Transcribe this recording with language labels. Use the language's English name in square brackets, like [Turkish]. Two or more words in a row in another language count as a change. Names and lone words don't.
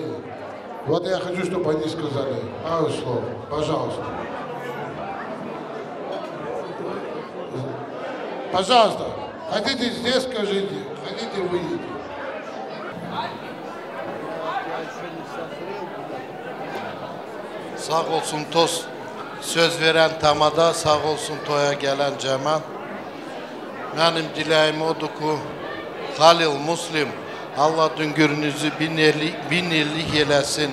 [Russian] Вот я хочу, чтобы они сказали пару слов. Пожалуйста. Пожалуйста. Хотите здесь, скажите. Хотите, выйдите. [Turkish] Sağ olsun toz söz veren tamada, sağ olsun toya gelen cemaat. Benim dileğim odur ki Halil Muslim, Allah düngürünüzü bin ellik eylesin.